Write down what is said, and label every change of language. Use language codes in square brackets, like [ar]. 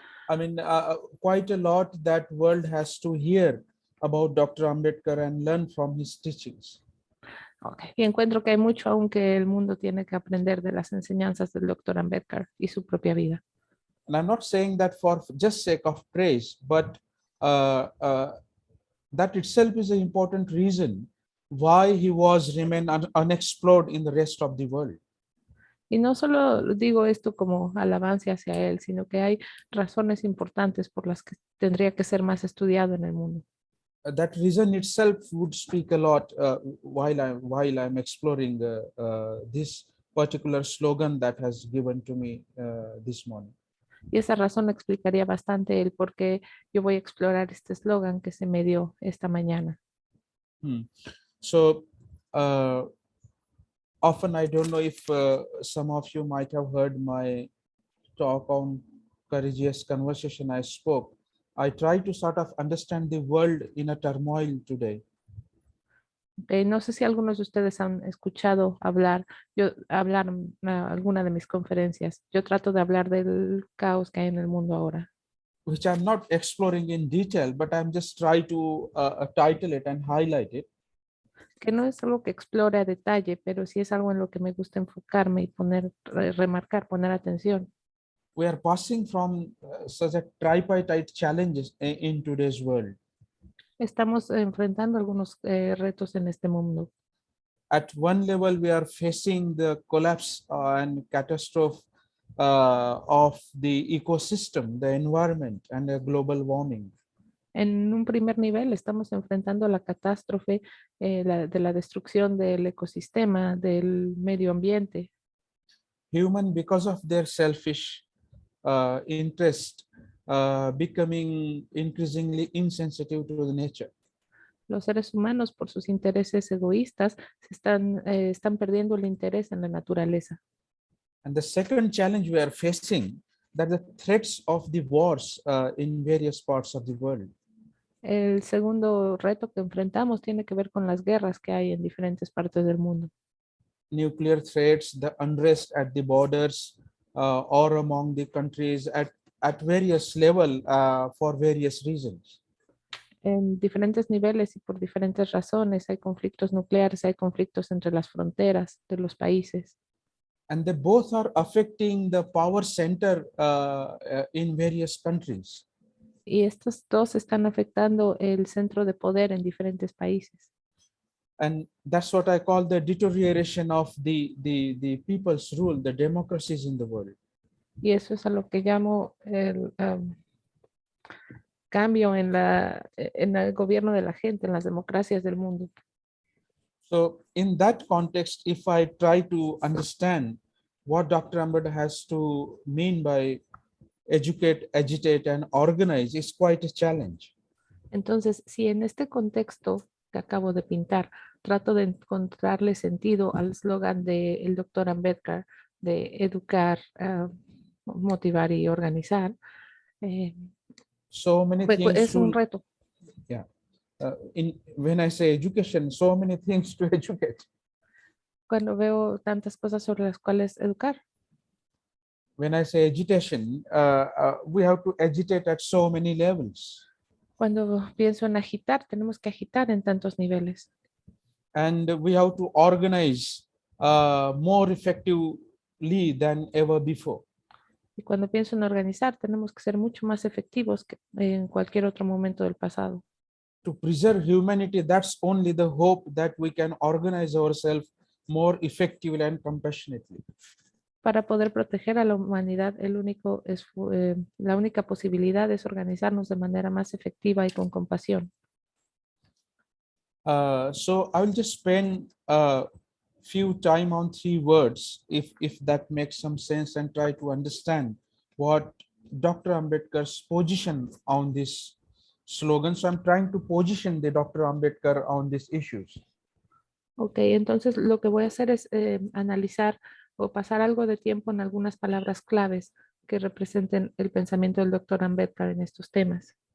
[en] I mean, quite a lot that world has to hear about Dr. Ambedkar and learn from his teachings. Okay. [es] Y encuentro que hay mucho aún que el mundo tiene que aprender de las enseñanzas del doctor Ambedkar y su propia vida. [en] And I'm not saying that for just sake of praise, but that itself is an important reason why he was remain unexplored in the rest of the world. [es] Y no solo digo esto como alabanza hacia él, sino que hay razones importantes por las que tendría que ser más estudiado en el mundo. [en] That reason itself would speak a lot while I'm exploring this particular slogan that has given to me this morning. [es] Y esa razón explicaría bastante el por qué yo voy a explorar este eslogan que se me dio esta mañana. [en] So often, I don't know if some of you might have heard my talk on courageous conversation I spoke. I try to sort of understand the world in a turmoil today. [es] No sé si algunos de ustedes han escuchado hablar alguna de mis conferencias. Yo trato de hablar del caos que hay en el mundo ahora. [en] Which I'm not exploring in detail, but I'm just trying to title it and highlight it. [es] Que no es algo que explore a detalle, pero sí es algo en lo que me gusta enfocarme y remarcar, poner atención. [en] We are passing from such a tripartite challenges in today's world. [es] Estamos enfrentando algunos retos en este mundo. [en] At one level, we are facing the collapse and catastrophe of the ecosystem, the environment, and the global warming. [es] En un primer nivel estamos enfrentando la catástrofe de la destrucción del ecosistema, del medio ambiente. [en] Human, because of their selfish interest, becoming increasingly insensitive to the nature. [es] Los seres humanos, por sus intereses egoístas, están perdiendo el interés en la naturaleza. [en] And the second challenge we are facing, that the threats of the wars in various parts of the world. [es] El segundo reto que enfrentamos tiene que ver con las guerras que hay en diferentes partes del mundo. [en] Nuclear threats, the unrest at the borders or among the countries at various level for various reasons. [es] En diferentes niveles y por diferentes razones hay conflictos nucleares, hay conflictos entre las fronteras de los países. [en] And they both are affecting the power center in various countries. [es] Y estos dos están afectando el centro de poder en diferentes países. [en] And that's what I call the deterioration of the people's rule, the democracies in the world. [es] Y eso es a lo que llamo el cambio en el gobierno de la gente, en las democracias del mundo. [en] So in that context, if I try to understand what Dr. Ambedkar has to mean by educate, agitate, and organize, is quite a challenge. [es] Entonces, si en este contexto que acabo de pintar, trato de encontrarle sentido al eslogan del doctor Ambedkar de educar, motivar y organizar, [en] So many [es] pues [en] things [es] es un [en] to, [es] reto. yeah. [en] When I say education, so many things to educate. [es] Cuando veo tantas cosas sobre las cuales educar. [en] When I say agitation, we have to agitate at so many levels. [es] Cuando pienso en agitar, tenemos que agitar en tantos niveles. [en] And we have to organize more effectively than ever before. [es] Y cuando pienso en organizar, tenemos que ser mucho más efectivos que en cualquier otro momento del pasado. [en] To preserve humanity, that's only the hope that we can organize ourselves more effectively and compassionately. [es] Para poder proteger a la humanidad, la única posibilidad es organizarnos de manera más efectiva y con compasión. [en] So I will just spend a few time on 3 words, if that makes some sense, and try to understand what Dr. Ambedkar's position on this slogan. So I'm trying to position the Dr. Ambedkar on these issues. [es] Ok, entonces lo que voy a hacer es analizar o pasar algo de tiempo en algunas palabras claves que representen el pensamiento del doctor Ambedkar en estos temas.